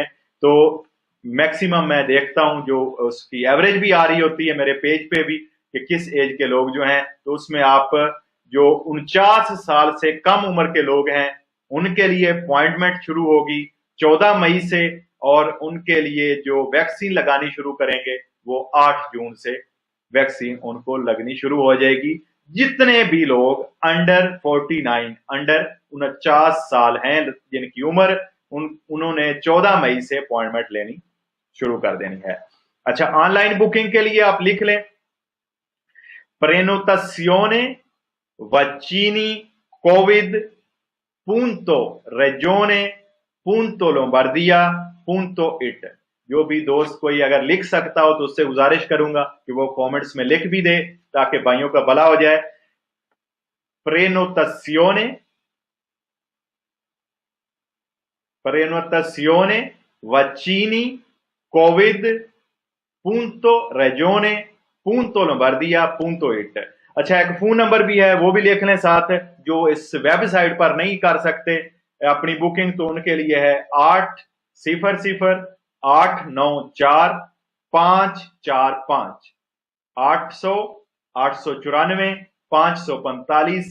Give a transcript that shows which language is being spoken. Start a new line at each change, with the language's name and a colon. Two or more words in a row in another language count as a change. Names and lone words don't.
Hindi: तो मैक्सिमम मैं देखता हूं जो उसकी एवरेज भी आ रही होती है मेरे पेज पे भी, कि किस एज के लोग जो हैं, तो उसमें आप जो 49 साल से कम उम्र के लोग हैं उनके लिए अपॉइंटमेंट शुरू होगी 14 मई से, और उनके लिए जो वैक्सीन लगानी शुरू करेंगे वो 8 जून से वैक्सीन उनको लगनी शुरू हो जाएगी। जितने भी लोग अंडर 49, अंडर 49 साल हैं जिनकी उम्र, उन्होंने 14 मई से अपॉइंटमेंट लेनी शुरू कर देनी है। अच्छा,
English: online booking
Hindi: के लिए आप लिख लें
Italian: prenotazione vaccini covid.regione.lombardia.it।
Hindi: जो भी दोस्त कोई अगर लिख सकता हो तो उससे गुजारिश करूंगा कि वो कमेंट्स में लिख भी दे ताकि भाइयों का भला हो जाए।
Italian: prenotazione vaccini covid.regione.lombardia.it।
Hindi: अच्छा, एक
English: phone number
Hindi: भी है, वो भी लिख लें साथ, जो इस वेबसाइट पर नहीं कर सकते अपनी बुकिंग, तो उनके लिए है 800-894-545 800-894-545।